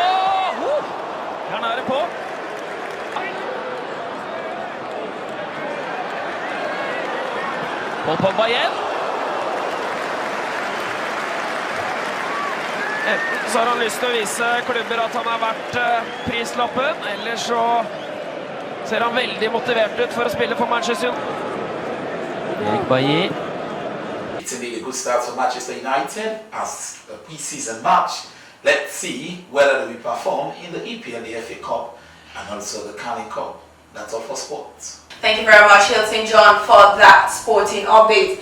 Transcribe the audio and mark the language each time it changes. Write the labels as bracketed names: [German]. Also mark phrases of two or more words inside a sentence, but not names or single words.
[Norwegian] Her nære på. Paul Pogba igjen. Enten så har han lyst til å vise klubber at han har vært prislappen, eller så ser han veldig motivert ut for å spille for Manchester. Erik Bailly. [English] It's indeed a good start for Manchester United as a pre-season match. Let's see whether they will perform in the EPL, the FA Cup, and also the Carling Cup. That's all for sports. Thank you very much, Hilton John, for that sporting update.